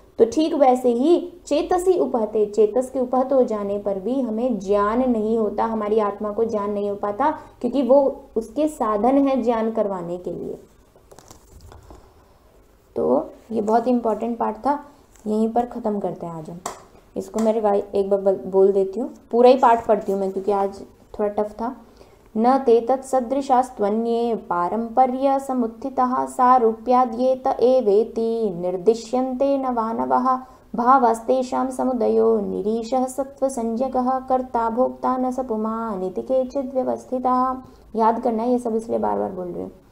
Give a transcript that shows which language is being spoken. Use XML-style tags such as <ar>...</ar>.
<hi>तो ठीक वैसे ही चेतसी उपहते, चेतस के उपहत हो जाने पर भी हमें ज्ञान नहीं होता, हमारी आत्मा को ज्ञान नहीं हो पाता, क्योंकि वो उसके साधन है ज्ञान करवाने के लिए। तो ये बहुत इंपॉर्टेंट पार्ट था, यहीं पर ख़त्म करते हैं आज हम इसको। मेरे भाई एक बार बोल देती हूँ, पूरा ही पाठ पढ़ती हूँ मैं क्योंकि आज थोड़ा टफ था।</hi> <sa>न ते तत्सदृशास्त्वन्ये पारंपर्य समुत्थितः सारूप्याद्येत एवेति निर्दिश्यन्ते नवानवः भावास्तेषां समुदयो निरीशः सत्त्वसंज्ञकः कर्ता भोक्ता न स पुमान् इति केचिद् व्यवस्थितः।</sa> <hi>याद करना है, ये सब इसलिए बार बार बोल रही हूँ।</hi>